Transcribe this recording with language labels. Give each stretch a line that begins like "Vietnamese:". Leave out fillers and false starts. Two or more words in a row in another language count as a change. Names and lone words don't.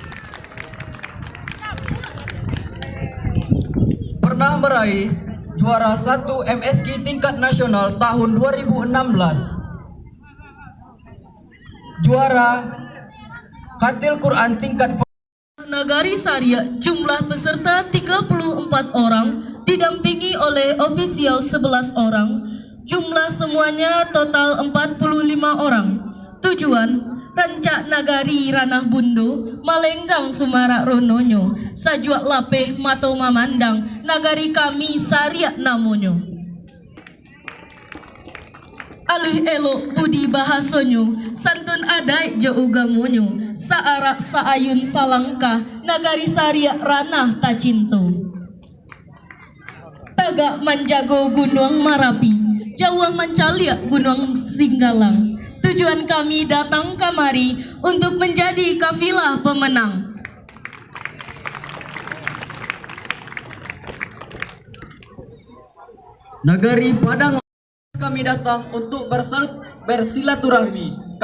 Indonesian: Pernah meraih juara 1 MSQ tingkat nasional tahun 2016, juara Khatil Quran tingkat Nagari Saria jumlah peserta 34 orang didampingi oleh ofisial 11 orang, jumlah semuanya total 45 orang.
Minangkabau: Tujuan Rancak Nagari Ranah Bundo, Malenggang Sumarak Rononyo, Sajuak Lapeh Mato Mamandang, Nagari kami Sariak namonyo. Alih elok budi bahasonyo, santun adai jo ugamonyo, saarak saayun salangkah, Nagari Sariak Ranah Tacinto. Tagak menjago Gunung Marapi, Jawa mencaliak Gunung Singgalang.
Indonesian: Tujuan kami datang kemari untuk menjadi kafilah pemenang. Nagari Padang kami datang untuk bersilaturahmi.